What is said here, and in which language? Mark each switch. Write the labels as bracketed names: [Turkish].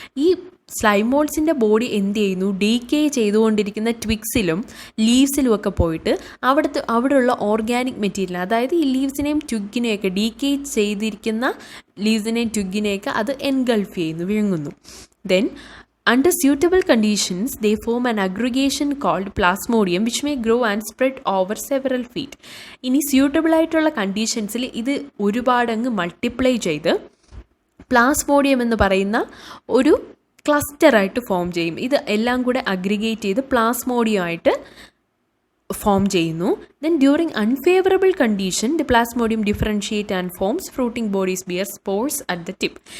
[Malayalam] ഈ slime മോൾഡ്സിൻ്റെ body എന്ത് ചെയ്യുന്നു? ഡീക്കേ ചെയ്തുകൊണ്ടിരിക്കുന്ന ട്വിഗ്സിലും ലീവ്സിലും ഒക്കെ പോയിട്ട് അവിടെയുള്ള ഓർഗാനിക് മെറ്റീരിയൽ, അതായത് ഈ ലീവ്സിനെയും ട്വിഗിനെയൊക്കെ ഡീക്കേ ചെയ്തിരിക്കുന്ന ലീവ്സിനെയും ട്വിഗിനെയൊക്കെ അത് എൻഗൾഫ് ചെയ്യുന്നു, വിഴുങ്ങുന്നു. [English] Then under suitable conditions they form an aggregation called plasmodium which may grow and spread over several feet. [Malayalam] ഇനി സ്യൂട്ടബിൾ ആയിട്ടുള്ള കണ്ടീഷൻസിൽ ഇത് ഒരുപാടങ്ങ് മൾട്ടിപ്ലൈ ചെയ്ത് പ്ലാസ്മോഡിയം എന്ന് പറയുന്ന ഒരു ക്ലസ്റ്ററായിട്ട് ഫോം ചെയ്യും. ഇത് എല്ലാം കൂടെ അഗ്രിഗേറ്റ് ചെയ്ത് പ്ലാസ്മോഡിയം ആയിട്ട് ഫോം ചെയ്യുന്നു. [English] Then during unfavourable condition the plasmodium differentiate and forms fruiting bodies bear spores at the tip.